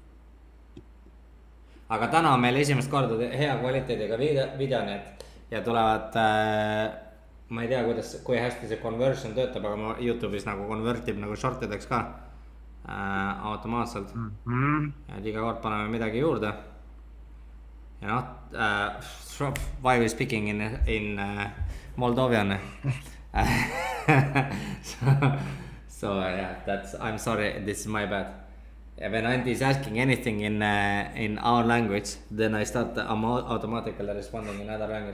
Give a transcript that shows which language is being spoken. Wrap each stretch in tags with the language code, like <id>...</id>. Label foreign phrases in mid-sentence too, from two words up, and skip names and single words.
<et>aga täna on meil esimest korda hea kvaliteediga videonid ja tulevad, ma ei tea, kui hästi see conversion töötab, aga ma Youtube'is nagu convertib nagu shortideks ka automaatselt. et iga kord paneme midagi juurde. ja noh,</et> <en>why we speaking in Moldovan. so yeah, I'm sorry, this is my bad. When Antti is asking anything in our language, then I start automatically responding in other language.</en>